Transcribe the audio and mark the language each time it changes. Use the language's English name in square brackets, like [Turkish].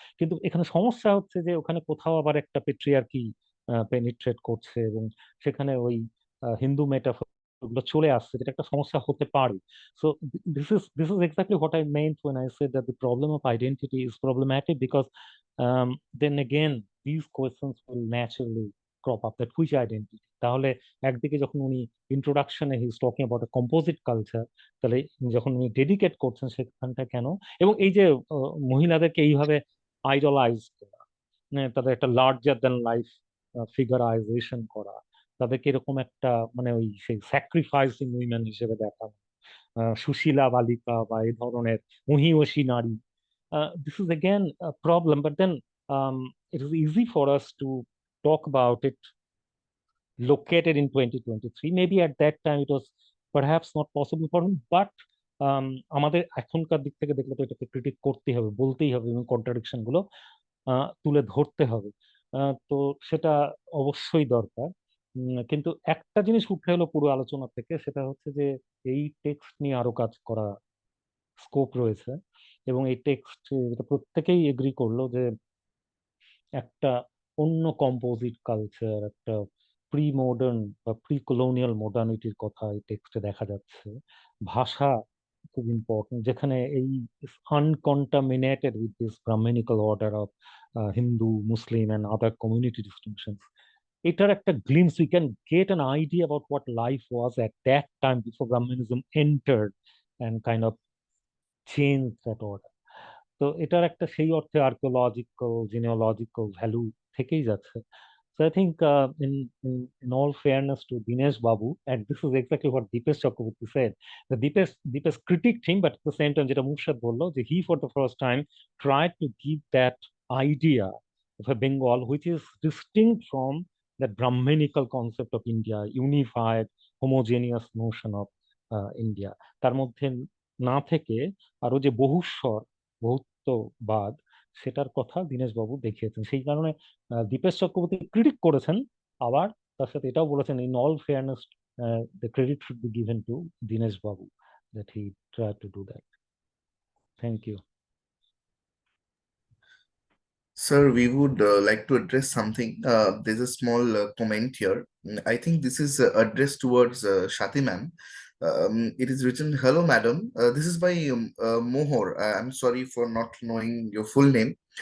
[Bangla] কিন্তু এখানে সমস্যা হচ্ছে যে ওখানে কোথাও আবার একটা পেট্রিয়ার্কি পেনিট্রেট করছে এবং সেখানে ওই হিন্দু মেটাফর গুলো চলে আসছে, যেটা একটা সমস্যা হতে পারে। [English] So this is exactly what I meant when I said that the problem of identity is problematic, because then again these questions will naturally crop up, that which identity. [Bangla] তাহলে একদিকে যখন উনি ইন্ট্রোডাকশনে [English] he is talking about a composite culture, [Bangla] তাহলে যখন উনি dedicate করছেন সেখানটা কেন, এবং এই যে মহিলাদেরকে এইভাবে আইডলাইজ করা, তাদের একটা লার্জার দ্যান লাইফ ফিগারাইজেশন করা, তাদেরকে এরকম একটা মানে ওই সেই স্যাক্রিফাইসিং উইমেন হিসেবে দেখানো, সুশীলা বালিকা বা এই ধরনের মহিয়সী নারী, [English] This is again problem. But then it is easy for us to talk about it located in 2023. Maybe at that time it was perhaps not possible for him, but [Bangla] আমাদের এখনকার দিক থেকে দেখলে তো এটাকে ক্রিটিক করতেই হবে, বলতেই হবে, এবং কন্ট্রাডিকশন গুলো তুলে ধরতে হবে। তো সেটা অবশ্যই দরকার। কিন্তু একটা জিনিস উঠে এলো পুরো আলোচনা থেকে, সেটা হচ্ছে যে এই টেক্সট নিয়ে আরো কাজ করা স্কোপ রয়েছে, এবং এই টেক্সট প্রত্যেকেই এগ্রি করলো যে একটা অন্য কম্পোজিট কালচার, একটা প্রি মডার্ন বা প্রি কলোনিয়াল মডার্নিটির কথা এই টেক্সটে দেখা যাচ্ছে। ভাষা খুব [English] Important, যেখানে এই uncontaminated with this Brahmanical order of Hindu, Muslim and other community distinctions. [Bangla] এটার একটা [English] Glimpse, we can get an idea about what life was at that time before Brahminism entered and kind of change that order. [Bangla] তো এটার একটা সেই অর্থে archaeological, জিনিওলজিক্যাল value থেকেই যাচ্ছে। [English] So I think in all fairness to Dinesh Babu, and this is exactly what Deepesh Chakraborty said. The Deepesh critiqued him, but at the same time, [Bangla] যেটা মুর্শদ বললো, যে [English] he for the first time tried to give that idea of a Bengal which is distinct from that Brahmanical concept of India, unified, homogeneous notion of India. [Bangla] তার মধ্যে না থেকে আরো যে বহুস্বর বহুত্ববাদ সেটার কথা দীনেশবাবু দেখিয়েছেন। সেই কারণে দীপেশ চক্রবর্তী ক্রিটিক করেছেন, আবার তার সাথে এটাও বলেছেন [English] In all fairness the credit should be given to Dinesh Babu that he tried to do that. Thank you. Sir, we would like to address something. There's a small comment here. I think this is addressed towards Shati ma'am. It is written, "Hello, madam. This is by Mohor. I'm sorry for not knowing your full name.